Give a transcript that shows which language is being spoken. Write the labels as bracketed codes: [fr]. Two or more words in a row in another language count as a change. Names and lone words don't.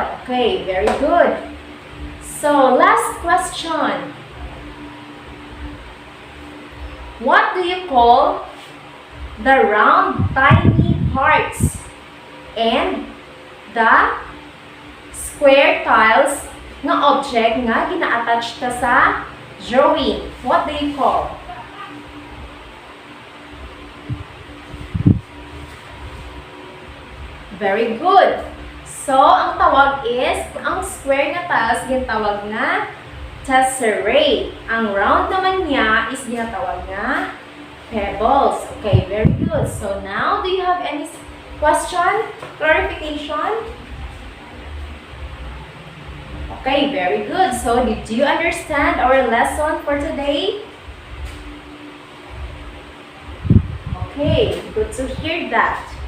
[en] Okay, very good. So last question. What do you call the round, tiny parts and the square tiles [hil] nga object nga gina-attach ta sa drawing? [en] What do you call? Very good. So, [hil] ang tawag is, ang square nga tiles, ginatawag na tesserae. Ang round naman niya is ginatawag na pebbles. [en] Okay, very good. So, now, do you have any question? Clarification? Okay, very good. So, did you understand our lesson for today? Okay, good to hear that.